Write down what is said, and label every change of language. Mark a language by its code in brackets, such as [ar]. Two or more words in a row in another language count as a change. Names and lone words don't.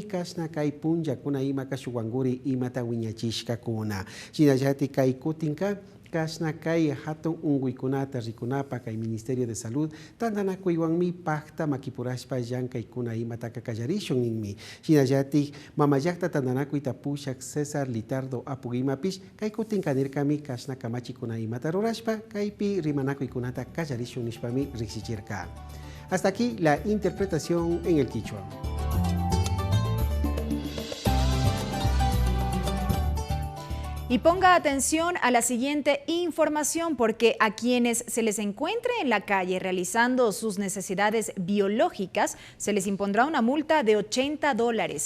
[qu] kasna kay punllakuna imaka shuwanguri imata wiñachishkakuna Shinayatik kay kutinka kasna kay hatun unguykunata rikunapa kay Ministerio de Salud tandanakuywanmi pacta makipurashpa llankaykuna imata kallarishun ninmi shinallatik mamayakta tandanakuyta pushak César Litardo apugimapish kay kutin kanirkami kasna kamachikuna imata rurashpa kaypi rimanakuykunata kallarishun nishpami riksichirka. [es] Hasta aquí la interpretación en el Quichua. Y ponga atención a la siguiente información, porque a quienes se les encuentre en la calle realizando sus necesidades biológicas se les impondrá una multa de $80.